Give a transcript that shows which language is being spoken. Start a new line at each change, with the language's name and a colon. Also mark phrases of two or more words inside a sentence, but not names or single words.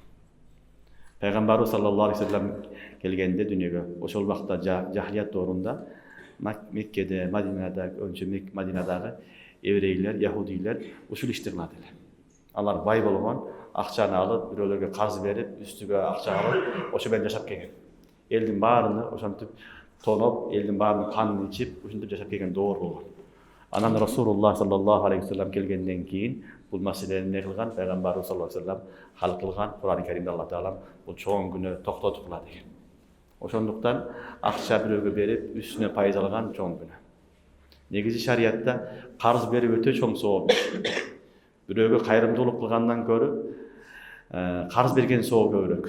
Kyrgyz: Пайгамбарыбыз
Arabic: صلى الله عليه وسلم
Kyrgyz: келгенде дүйнөгө, ошол убакта жахилият доорунда Меккеде, Мадинадагы еврейлер, яхудийлер ушул ишти кылат эле. Алар бай болгон, акчаны алып, бирөөлөргө карыз берип, үстүгө акча алып, ошо менен жашап келген. Элдин баарыны ошентип тоноп, элдин баарынын канын ичип, ушинтип жашап келген доор болгон. Анан Расулуллах
Arabic: صلى الله عليه وسلم
Kyrgyz: келгенден кийин бул маселени эмне кылган? Пайгамбарыбыз
Arabic: صلى الله عليه وسلم
Kyrgyz: хал кылган. Кур'ан-ы Каримде Аллах таалам бул чоң күнөө токтоткула деген. Ошондуктан акча бирөөгө берип, үстүнө пайыз алган чоң күнөө. Негизи шариятта карыз берүү өтө чоң сооп. Бирөөгө кайрымдуулук кылгандан көрү карыз берген соо көбүрөөк.